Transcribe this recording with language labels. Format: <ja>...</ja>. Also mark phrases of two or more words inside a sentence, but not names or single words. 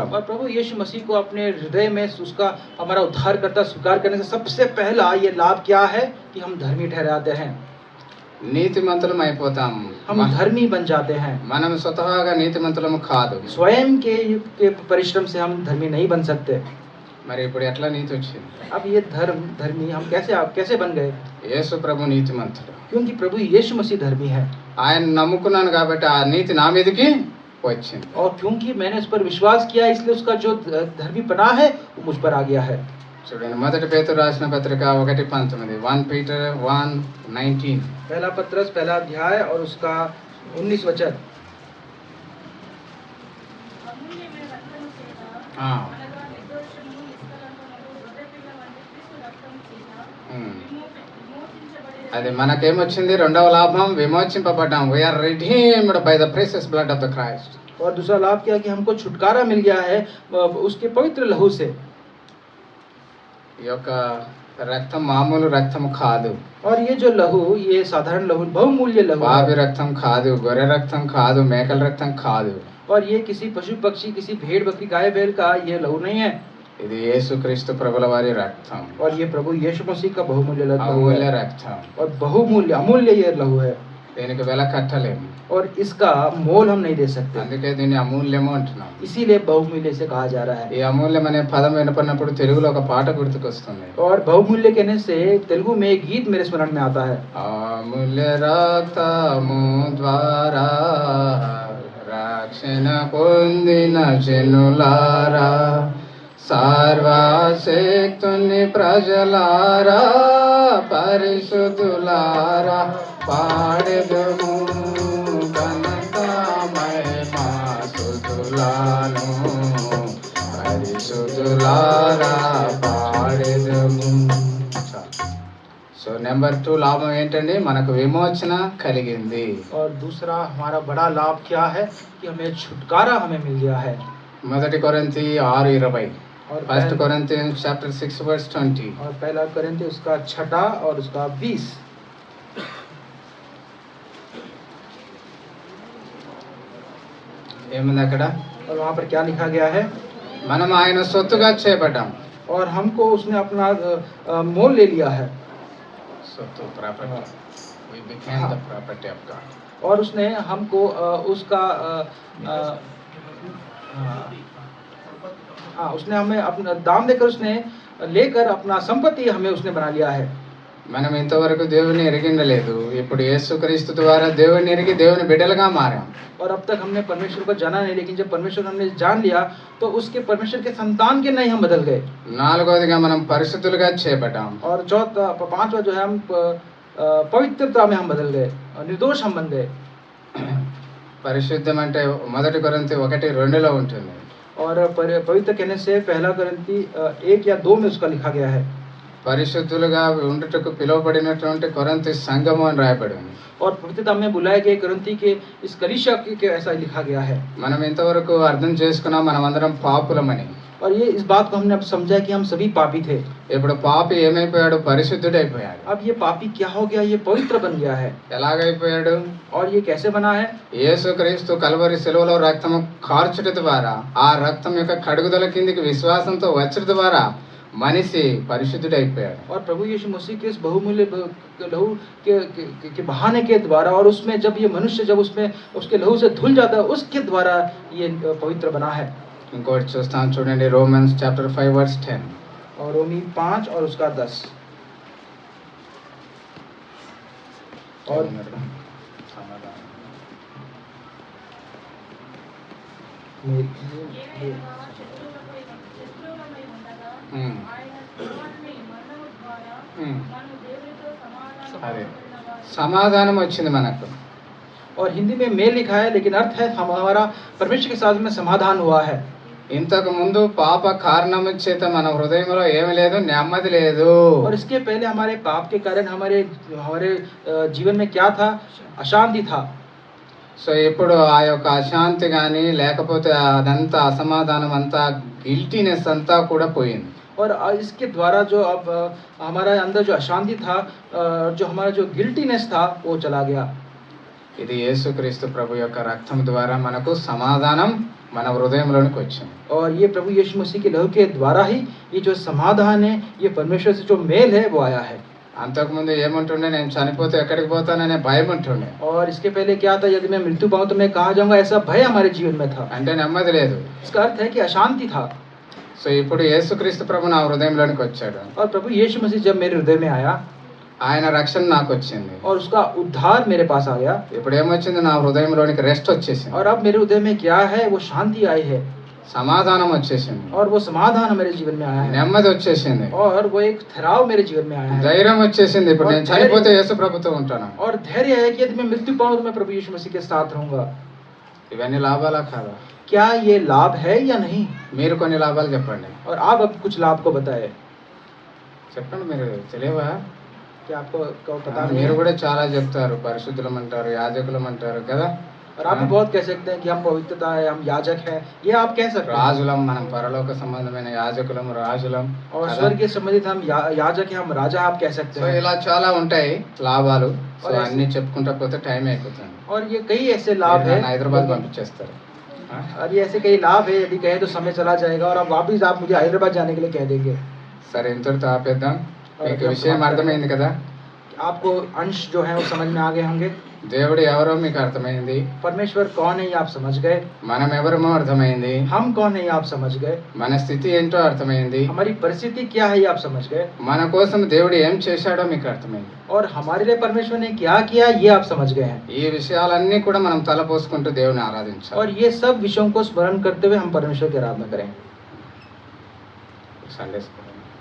<hi>और प्रभु यीशु मसीह को अपने हृदय में उसका हमारा उद्धारकर्ता स्वीकार करने से सबसे पहला ये लाभ क्या है कि हम धर्मी ठहराते हैं.</hi> <te>నీతిమంతులం అయిపోతాం.</te> <hi>हम धर्मी बन जाते हैं।</hi> <te>మనం స్వతహాగా నీతిమంతులము కాదు.</te> <hi>स्वयं के परिश्रम से हम धर्मी नहीं बन सकते।</hi> <te>మరి ఇప్పుడు ఎట్లా నీతి వచ్చింది?</te> <hi>अब ये धर्मी हम कैसे बन गए?</hi> <te>యేసు ప్రభు నీతిమంతుడు.</te> <hi>क्योंकि प्रभु यीशु मसीह धर्मी है।</hi> <te>ఆయన నమ్ముకున్నాను కాబట్టి ఆ నీతి నా మీదకి వచ్చింది.</te> <hi>और क्योंकि मैंने उस पर विश्वास किया इसलिए उसका जो धर्मीपना है वो मुझ पर आ गया है।</hi> <te>చూడండి, మొదటి పేతురు రాసిన పత్రిక 1:19, 1 Peter 1:19.</te> <hi>पहला पत्रस पहला अध्याय और उसका 19 वचन।</hi> <te>అది మనకేమొచ్చింది? రెండవ లాభం, విమోచింపబడ్డాం.</te> <en>We are redeemed by the precious blood of the Christ.</en> <hi>और दूसरा लाभ क्या कि हमको छुटकारा मिल गया है उसके पवित्र लहू से।</hi> <te>ఈ యొక్క రక్తం మామూలు రక్తం కాదు.</te> <hi>और ये जो लहू ये साधारण लहू बहुमूल्य लहू है।</hi> <te>పాపి రక్తం కాదు, గొర్రె రక్తం కాదు, మేకల రక్తం కాదు.</te> <hi>और ये किसी पशु पक्षी किसी भेड़ बकरी गाय बैल का ये लहू नहीं है।</hi> <te>ఇది యేసుక్రీస్తు ప్రభుల వారి రక్తం.</te> <hi>और ये प्रभु यीशु मसीह का बहुमूल्य लहू</hi> <te>అమూల్య రక్తం.</te> <hi>और बहुमूल्य अमूल्य ये लहू है।</hi> <te>దీనికి వెల కట్టలేము.</te> <hi>और इसका मोल हम नहीं दे सकते।</hi> <te>అందుకే దీన్ని అమూల్యము అంటున్నాం.</te> <hi>इसीलिए बहुमूल्य से कहा जा रहा है।</hi> <te>ఈ అమూల్యం అనే పదం వినపడినప్పుడు తెలుగులో ఒక పాట గుర్తుకొస్తుంది.</te> <hi>और बहुमूल्य कहने से तेलुगु में एक गीत मेरे स्मरण में आता है।</hi> <te>అమూల్య రక్తము ద్వారా రక్షణ పొందిన జనులారా, సర్వశక్తుని ప్రజలారా, పరిశుద్ధులారా, పాడెదము ఘనత మహిమా స్తుతులను, పరిశుద్ధులారా పాడెదము.</te> <en>so number</en> <te>2 లాభం ఏంటండి? మనకు విమోచన కలిగింది.</te> <hi>और दूसरा हमारा बड़ा लाभ क्या है कि हमें छुटकारा हमें मिल गया है।</hi> <te>మొదటి కొరింథీ 6:20,</te> <hi>और</hi> <en>First Corinthians chapter 6 verse 20.</en> <hi>और पहला कोरिन्थी उसका 6 और उसका 20।</hi> <te>ఏముంది అక్కడ?</te> <hi>और वहाँ पर क्या लिखा गया है?</hi> <te>మనం ఆయన సొత్తుగా చేయబడ్డాం.</te> <hi>और हमको उसने अपना मोल ले लिया है।</hi> <te>సొత్తు, ప్రాపర్టీ.</te> <en>We became the property of God.</en> <hi>और उसने हमको उसका उसने हमें अपना दाम देकर उसने लेकर अपना संपत्ति हमें उसने बना लिया है।</hi> <te>మనం ఇంతవరకు దేవుని ఎరిగిండలేదు. ఇప్పుడు యేసుక్రీస్తు ద్వారా దేవుని ఎరిగి దేవుని బిడ్డలుగా మారాం.</te> <hi>और अब तक हमने परमेश्वर को जाना नहीं, लेकिन जब परमेश्वर हमने जान लिया तो उसके परमेश्वर के संतान के नहीं हम बदल गए।</hi> <te>నాలుగోదిగా మనం పరిశుద్ధులుగా చేయబడ్డాం.</te> <hi>और चौथा पांचवा जो है हम पवित्रता में हम बदल गए और निर्दोष हम बन गए।</hi> <te>పరిశుద్ధం అంటే మొదటి కొరింథీ 1:2లో ఉంటుంది.</te> <hi>और पवित्र कहने से पहला कोरिन्थी 1 या 2 में उसका लिखा गया है।</hi> <te>పరిశుద్ధులుగా ఉండుటకు పిలువబడినటువంటి కొరింథీ సంఘము అని రాయబడింది.</te> <hi>और पवित्रता में बुलाए गए कोरिन्थी के इस कलीसिया के ऐसा लिखा गया है।</hi> <te>మనం ఇంతవరకు అర్థం చేసుకున్నాం మనమందరం పాపులమని.</te> <hi>और ये इस बात को हमने अब समझा कि हम सभी पापी थे।</hi> <te>ఇప్పుడు పాపి ఏమైపోయాడు? పరిశుద్ధుడైపోయాడు.</te> <hi>अब ये पापी क्या हो गया? ये पवित्र बन गया है।</hi> <te>ఎలాగైపోయాడు?</te> <hi>और ये कैसे बना है?</hi> <te>యేసుక్రీస్తు కల్వరి శిలువలో రక్తము కార్చుట ద్వారా, ఆ రక్తం యొక్క కడుగుదల కిందికి విశ్వాసంతో వచ్చుట ద్వారా మనిషి పరిశుద్ధుడైపోయాడు.</te> <hi>और प्रभु यीशु मसीह के इस बहुमूल्य लहू के बहाने के द्वारा, और उसमें जब ये मनुष्य जब उसमें उसके लहू से धुल जाता है उसके द्वारा ये पवित्र बना है।</hi> <te>ఇంకోటి చూస్తాం చూడండి,</te> <en>Romans chapter 5 verse 10.</en> <hi>और रोमी 5 और उसका 10। और</hi> <te>అదే సమాధానం వచ్చింది మనకు.</te> <hi>और हिंदी में मेल लिखा है, लेकिन अर्थ है हमारा परमेश्वर के साथ में समाधान हुआ है।</hi> <te>ఇంతకు ముందు పాప కారణము చేత మన హృదయంలో ఏమీ లేదు, నెమ్మది లేదు.</te> <hi>और इसके पहले हमारे पाप के कारण हमारे जीवन में क्या था? अशांति था।</hi> <te>సో ఇప్పుడు ఆ యొక్క అశాంతి కానీ లేకపోతే అదంతా అసమాధానం అంతా గిల్టీనెస్ అంతా కూడా పోయింది.</te> <hi>और इसके द्वारा जो अब हमारा अंदर जो अशांति था, जो हमारा जो गिल्टीनेस था वो चला गया।</hi> <te>ఇది యేసుక్రీస్తు ప్రభు యొక్క రక్తం ద్వారా మనకు సమాధానం మన హృదయంలోనికి వచ్చింది.</te> <hi>और ये प्रभु यीशु मसीह के लहू के द्वारा ही ये जो समाधान है, ये परमेश्वर से जो मेल है वो आया है।</hi> <te>అంతకుముందు ఏముంటుండే, నేను చనిపోతే ఎక్కడికి పోతాననే భయం ఉంటుండే.</te> <hi>और इसके पहले क्या था, यदि मैं मृत्यु पाऊं तो मैं कहाँ जाऊंगा, ऐसा भय हमारे जीवन में था।</hi> <te>అంటే నెమ్మది లేదు.</te> <hi>इसका अर्थ है कि अशांति था।</hi> <te>సో ఇప్పుడు యేసుక్రీస్తు ప్రభు నా హృదయంలోనికి వచ్చాడు.</te> <hi>और प्रभु यीशु मसीह जब मेरे हृदय में आया</hi> <te>ఆయన రక్షణ నాకు వచ్చింది.</te> <hi>और उसका उद्धार मेरे पास आ गया,</hi> <te>ఇప్పుడు ఏమొచ్చింది, నా హృదయంలోనికి రెస్ట్ వచ్చేసింది,</te> <hi>और अब मेरे हृदय में क्या है, वो शांति आई है,</hi> <te>సమాధానం వచ్చేసింది,</te> <hi>और वो समाधान मेरे जीवन में आया है,</hi> <te>నెమ్మది వచ్చేసింది,</te> <hi>और वो एक ठहराव मेरे जीवन में आया है,</hi> <te>ధైర్యం వచ్చేసింది. ఇప్పుడు</te> <hi>और</hi> <te>నేను చనిపోతే యేసు ప్రభుతో ఉంటాను.</te> <hi>और धैर्य है कि यदि मैं मृत्यु पाऊं तो मैं प्रभु यीशु मसीह के साथ रहूंगा।</hi> <te>ఇవన్నీ లాభాలా కాదా?</te> <hi>क्या ये लाभ है या नहीं?</hi> <te>మీరు కొన్ని లాభాలు చెప్పండి.</te> <hi>और आप अब कुछ लाभ को बताए।</hi> <te>చెప్పండి, మీరు తెలియవా?</te> <hi>क्या आपको पता नहीं</hi> <te>మీరు</te> <hi>है?</hi> <te>కూడా చాలా చెప్తారు, పరిశుద్ధులం అంటారు, యాజకులం అంటారు కదా.</te> <hi>और आप भी बहुत कह सकते हैं कि हम पवित्रता है, हम याजक है, ये आप कह सकते हैं।</hi> <te>రాజులం, మనం పరలోక సంబంధమైన యాజకులం, రాజులం</te> <hi>और</hi> <te>కదా.</te> <hi>स्वर्ग के संबंधित हम याजक है, हम राजा आप कह सकते</hi> <te>సో</te> <hi>हैं।</hi> <te>ఇలా చాలా ఉంటాయి లాభాలు. సో</te> <hi>और ऐसे-</hi> <te>అన్ని చెప్పుకుంటా పోతే టైం అయిపోతుంది.</te> <hi>और ये कई ऐसे लाभ</hi> <te>మీరు</te> <hi>है,</hi> <te>నన్ను హైదరాబాద్ పంపించేస్తారు. ఆ?</te> <hi>और ये ऐसे कई लाभ है, यदि कहे तो समय चला जाएगा और अब वापिस आप मुझे हैदराबाद जाने के लिए कह देंगे।</hi> <te>సరే, ఇంతటితో ఆపేద్దాం.</te> <hi>और</hi> <te>మీకు</te> <hi>अब</hi> <te>విషయం</te> <hi>समाप्त</hi> <te>అర్థమైంది కదా.</te> <hi>आपको अंश जो है वो समझ में आ गए होंगे।</hi> <te>దేవుడు ఎవరో మీకు అర్థమైంది,</te> <hi>परमेश्वर कौन है ये आप समझ गए,</hi> <te>మనం ఎవరమో అర్థమైంది,</te> <hi>हम कौन है ये आप समझ गए,</hi> <te>మన స్థితి ఏంటో అర్థమైంది,</te> <hi>हमारी परिस्थिति क्या है ये आप समझ गए,</hi> <te>మన కోసం దేవుడు ఏం చేశాడో మీకు అర్థమైంది.</te> <hi>और हमारे लिए परमेश्वर ने क्या किया ये आप समझ गए हैं।</hi> <te>ఈ విషయాలన్నీ కూడా మనం తలపోసుకుంటూ దేవుని ఆరాధించాలి.</te> <hi>और ये सब विषयों को स्मरण करते हुए हम परमेश्वर की आराधना करें।</hi> <en>Sunday school</en>